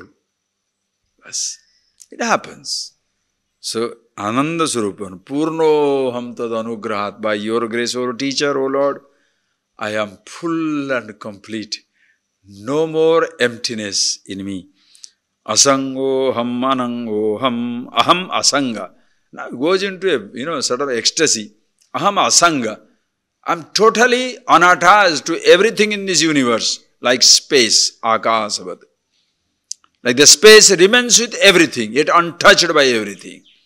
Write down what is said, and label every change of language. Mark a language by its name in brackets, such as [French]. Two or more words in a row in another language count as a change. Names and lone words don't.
[English] Yes, it happens. So, [Sanskrit] आनन्द स्वरूपं, पूर्णो अहं तद् अनुग्रहात्, [English] by your grace, O teacher, O Lord, I am full and complete. No more emptiness in me. [Sanskrit] असङ्गो अहं अनङ्गो अहं अहं असङ्ग. [English] Now it goes into a sort of ecstasy. [Sanskrit] अहं असङ्ग. [English] I'm totally unattached to everything in this universe, like space, akasavat. Like the space remains with everything, yet untouched by everything.